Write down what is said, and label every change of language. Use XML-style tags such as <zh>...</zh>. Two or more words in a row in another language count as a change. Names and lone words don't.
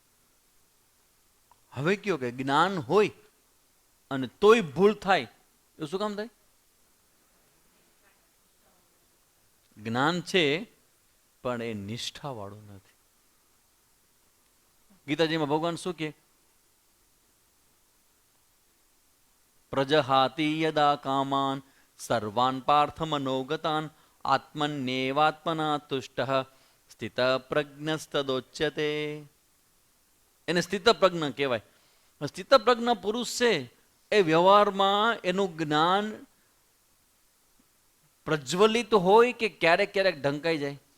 <gu>હવે કયો કે જ્ઞાન હોય અને તોય ભૂલ થાય, એ શું કામ થાય? જ્ઞાન છે પણ એ નિષ્ઠાવાળું નથી. ગીતાજીમાં ભગવાન શું કહે?</gu> <sa>પ્રજહાતિ યદા કામાન સર્વાન પાર્થ મનોગતાન આત્મન્યેવાત્મના તુષ્ટઃ સ્થિત પ્રજ્ઞસ્તદોચ્યતે.</sa> <gu>એને સ્થિત પ્રજ્ઞ કહેવાય. સ્થિત પ્રજ્ઞ પુરુષ છે એ વ્યવહારમાં એનું જ્ઞાન પ્રજ્વલિત હોય કે ક્યારેક ક્યારેક ઢંકાઈ જાય.</gu>